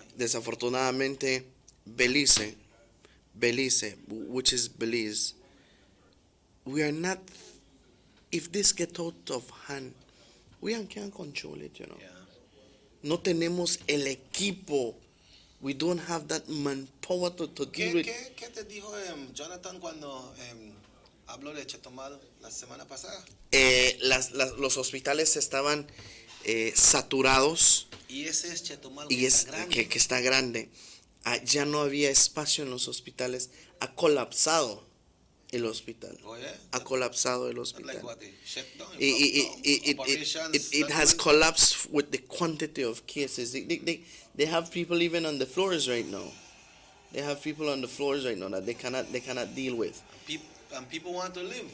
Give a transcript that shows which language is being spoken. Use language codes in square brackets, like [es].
[en] Desafortunadamente, Belize, which is Belize, we are not. If this get out of hand, we can't control it, you know. Yeah. [es] No tenemos el equipo. [en] We don't have that manpower to deal with. [es] ¿Qué te dijo Jonathan cuando habló de Chetumal la semana pasada? Los hospitales estaban saturados. Y ese es Chetumal, y es que está grande. Ya no había espacio en los hospitales. Ha colapsado el hospital. [en] Oh, yeah? [es] Ha colapsado el hospital. [en] Like what, they shut down, It has collapsed with the quantity of cases. They have people even on the floors right now. They have people on the floors right now that they cannot deal with. And people want to live.